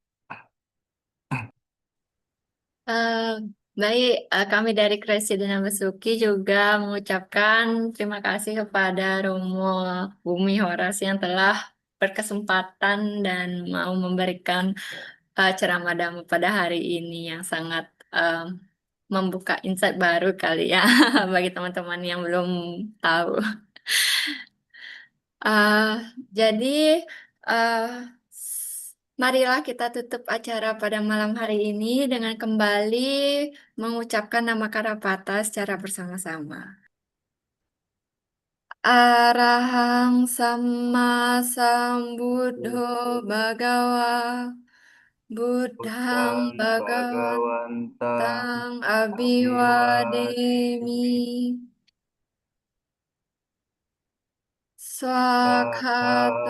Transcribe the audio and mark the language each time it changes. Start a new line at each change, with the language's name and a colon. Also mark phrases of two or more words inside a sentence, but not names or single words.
Indonesian: Eh, Baik, kami dari Kresi dan Besuki juga mengucapkan terima kasih kepada Romo Bumi Horas yang telah berkesempatan dan mau memberikan ceramah Dhamma pada hari ini yang sangat membuka insight baru kali ya bagi teman-teman yang belum tahu. Eh, jadi, eh, marilah kita tutup acara pada malam hari ini dengan kembali mengucapkan nama Karapata secara bersama-sama.
Pali: Arahang Sama Sambuddho Bhagawa Buddhang Buddhang Bhagavantang Bhagavantang Abhiwademi Abiwademi Swakhato